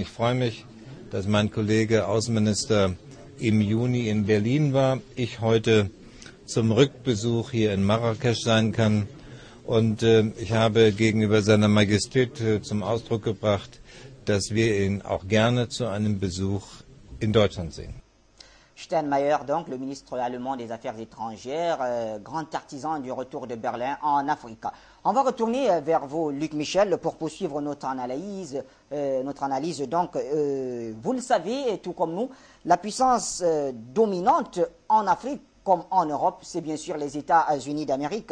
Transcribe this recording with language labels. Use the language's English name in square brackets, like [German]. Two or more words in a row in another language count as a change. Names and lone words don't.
[German] Ich freue mich, dass mein Kollege Außenminister im Juni in Berlin war, ich heute zum Rückbesuch hier in Marrakesch sein kann. Und ich habe gegenüber seiner Majestät zum Ausdruck gebracht, dass wir ihn auch gerne zu einem Besuch in Deutschland sehen. [French] Steinmeier, donc, le ministre allemand des Affaires étrangères, grand artisan du retour de Berlin en Afrique. On va retourner vers vous, Luc Michel, pour poursuivre notre analyse. Donc, vous le savez, tout comme nous, la puissance dominante en Afrique, comme en Europe, c'est bien sûr les États-Unis d'Amérique.